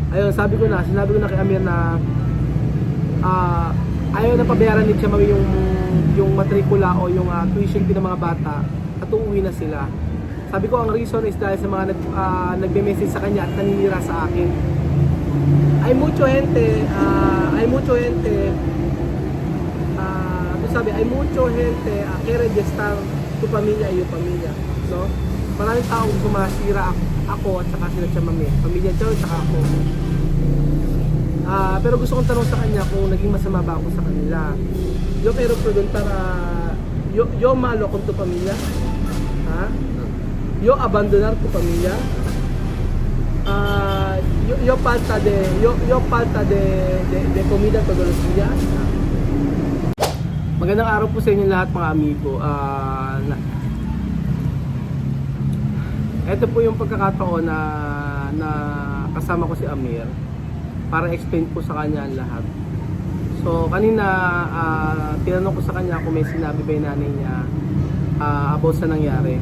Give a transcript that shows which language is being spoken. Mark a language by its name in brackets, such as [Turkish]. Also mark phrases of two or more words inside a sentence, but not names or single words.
[Filipino] ayun, sinabi ko na kay Amir na ayaw na pabayaran ni Chamawi yung matrikula o yung [English] tuition fee [Filipino] ng mga bata at uuwi na sila. Sabi ko ang [English] reason is [Filipino] dahil sa mga nagme-message sa kanya at naninira sa akin. [Spanish] Hay mucho gente, que regestar tu pamilya y [Filipino] yung pamilya, [Spanish] no? [Filipino] Maraming taong sumasira ako at saka sila Chamame, pamilya Chow at saka ako. Pero gusto kong tanong sa kanya kung naging masama ba ako sa kanila. [Spanish] Yo quiero preguntar yo malo con tu pamilya? Ha? Yo abandonar tu pamilya? Yo falta de comida todos los días. [Filipino] Magandang araw po sa inyo lahat mga amigo. Ito po yung pagkakataon na kasama ko si Amir para explain po sa kanya ang lahat. So kanina tinanong ko sa kanya kung may sinabi ba yung nanay niya about sa nangyari.